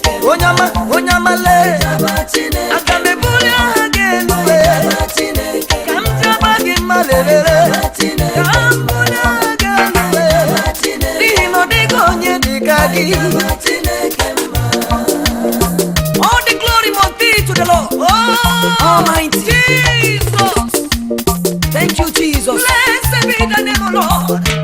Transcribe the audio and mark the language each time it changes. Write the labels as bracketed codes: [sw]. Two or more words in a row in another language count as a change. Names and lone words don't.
[ig] Onye ọma, onye ọma lee, aga m ebuli aha gị elu lee. Ka m jaba gị mma lelele. Ka m bunye gị elu. N'ihi na ọ dịghị onye dị ka gị. [en] All the glory must be to the Lord. Oh, Almighty. Jesus. Thank you, Jesus. Blessed be the name of Lord.